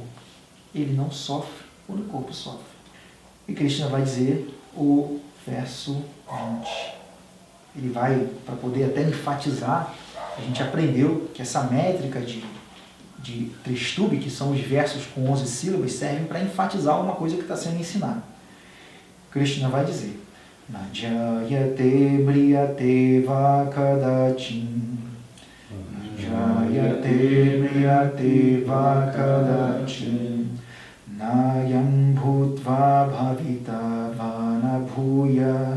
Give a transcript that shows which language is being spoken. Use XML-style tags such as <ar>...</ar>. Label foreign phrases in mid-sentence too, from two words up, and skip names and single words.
<pt>Ele não sofre quando o corpo sofre. E Krishna vai dizer o verso 20. Ele vai, para poder até enfatizar, a gente aprendeu que essa métrica de Tristubhi, que são os versos com 11 sílabas, servem para enfatizar uma coisa que está sendo ensinada. Krishna vai dizer,</pt> <sa>Najayate mriyate va kadachin. Najayate mriyate va kadachin. Nayam bhutva bhavita vana bhuya.</sa>